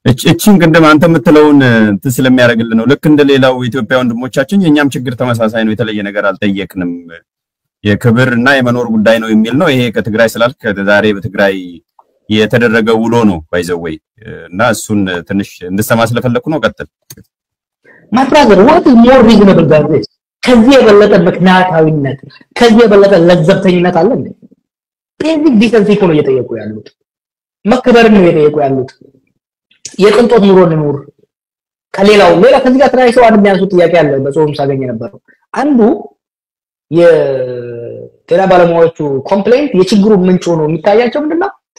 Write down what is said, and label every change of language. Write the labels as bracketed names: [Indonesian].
[Amharic] እቺን ቅድም አንተ የምትለውን ስለሚያደርግልን ነው። ልክ እንደሌላው ኢትዮጵያ ወንድሞቻችን የኛም ችግር ተመሳሳይ ነው፣ የተለየ ነገር አልጠየቅንም፣ የክብርና የመኖር ጉዳይ ነው የሚል ነው። ይሄ ከትግራይ ስላልክ ዛሬ በትግራይ የተደረገ ውሎ ነው ባይዘወይ እና እሱን ትንሽ እንድሰማ ስለፈለኩ ነው። ቀጥል። [English] My brother, what is more reasonable than this? [Amharic] ከዚህ የበለጠ ምክንያታዊነት ከዚህ የበለጠ ለዘብተኝነት አለ እንዴ? ቤዚክ ዲሰንሲ ነው እየጠየቁ ያሉት፣ መከበርን ነው እየጠየቁ ያሉት። የቅንጦት ኑሮ እንኑር ከሌላው ሌላ ከዚህ ጋር ተራይ ሰው አንድ የሚያንሱ ጥያቄ አለ። በጾም ሳገኝ የነበረው አንዱ የጤና ባለሙያዎቹ ኮምፕሌንት የችግሩ ምንጭ ሆኖ የሚታያቸው ምንድነው?